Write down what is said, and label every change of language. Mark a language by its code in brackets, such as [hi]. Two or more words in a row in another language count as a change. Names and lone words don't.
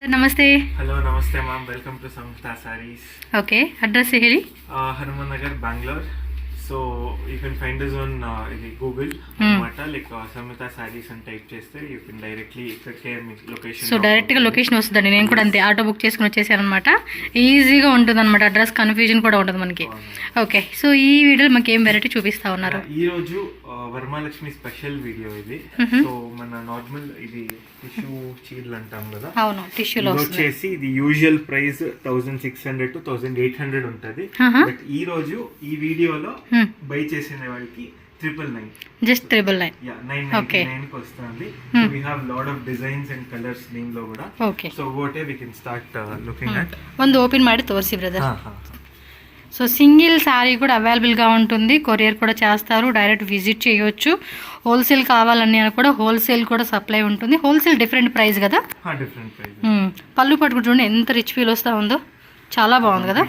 [kn] ನಮಸ್ತೆ. [en] Hello namaste ma'am, welcome to ಸಂಯುಕ್ತಾ ಸ್ಯಾರೀಸ್. [kn] ಓಕೆ, ಅಡ್ರೆಸ್ ಹೇಳಿ. ಹನುಮಾನ್ ನಗರ್, ಬ್ಯಾಂಗ್ಳೂರ್. [en] So you can find us on ఇది గూగుల్ అన్నమాట. [te] లైక్ సంయుక్త సారీస్ అని టైప్ చేస్తే [en] you can directly [te] ఇక్కడికే మీకు లొకేషన్. సో డైరెక్ట్గా లొకేషన్ వస్తుందండి. నేను కూడా అంతే ఆటో బుక్ చేసుకుని వచ్చేసాను అనమాట. ఈజీగా ఉంటుంది అనమాట, [en] address confusion [te] కూడా ఉంటుంది మనకి. [en] okay, so [te] ఈ వీడియోలో మనకి ఏం వెరైటీ చూపిస్తా ఉన్నారు? ఈ రోజు వరమహాలక్ష్మి స్పెషల్ వీడియో ఇది. సో మన నార్మల్ ఇది టిష్యూ చీరలు అంటాం కదా. అవును, టిష్యూలో వచ్చేసి ఇది యూజువల్ ప్రైస్ 1600 to 1800 ఉంటది. బట్ ఈ రోజు ఈ వీడియోలో బై చేసిన వాళ్ళకి 999, జస్ట్ 999. యా 999 కి వస్తుంది. [en] We have lot of designs and colors దీనిలో కూడా. okay, So what we can start looking at. [kn] ಒಂದು ಓಪನ್ ಮಾಡಿ ತೋರಿಸಿ ಬ್ರದರ್. [en] so single saree [te] కూడా అవైలబుల్గా ఉంటుంది, కొరియర్ కూడా చేస్తారు, [en] direct visit [te] చేయొచ్చు. హోల్సేల్ కావాలని కూడా హోల్సేల్ కూడా సప్లై ఉంటుంది. [en] wholesale different price కదా. different price. [te] పళ్ళు పట్టుకుంటు చూడండి ఎంత [en] rich feel [te] వస్తూ ఉందో, చాలా బాగుంది కదా.